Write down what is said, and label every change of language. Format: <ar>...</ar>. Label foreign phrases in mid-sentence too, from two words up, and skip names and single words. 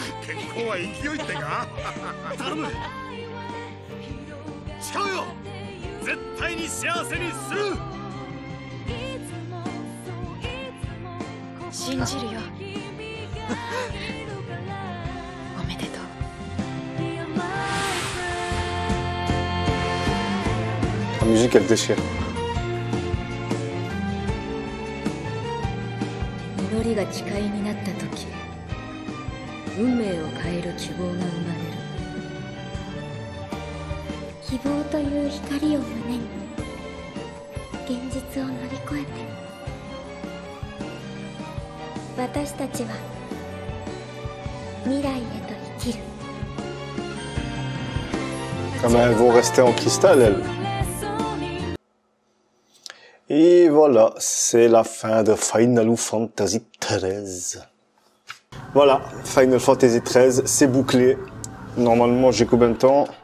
<ja>結婚は勢いってか。頼む。誓うよ。絶対に幸せにする。信じるよ。おめでとう。</ja> <fr>La musique, elle déchire.</fr> <ja>祈りが誓いになった時、運命を変える希望が生まれる。希望という光を胸に現実を乗り越えて、私たちは未来へと生きる。</ja> <fr>Ah ben, elles vont rester en cristal, elles. Et voilà, c'est la fin de Final Fantasy XIII. Voilà, Final Fantasy XIII, c'est bouclé. Normalement, j'ai combien de temps?</fr>